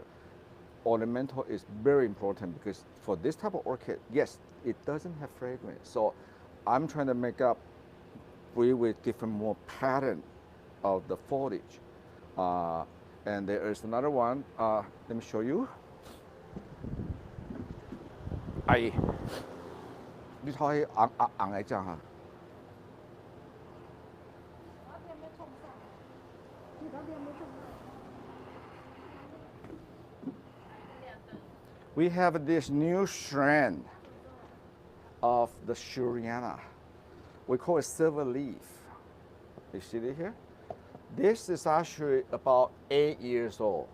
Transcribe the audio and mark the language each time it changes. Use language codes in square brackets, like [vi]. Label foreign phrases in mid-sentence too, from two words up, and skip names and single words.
[en] Ornamental is very important because for this type of orchid, yes, it doesn't have fragrance. So I'm trying to make up breed with different more pattern of the foliage. And there is another one. Let me show you. [yue] 哎，你睇硬嚟啫嚇。 [en] We have this new strand of the Shuriana. We call it silver leaf. You see it here? This is actually about 8 years old.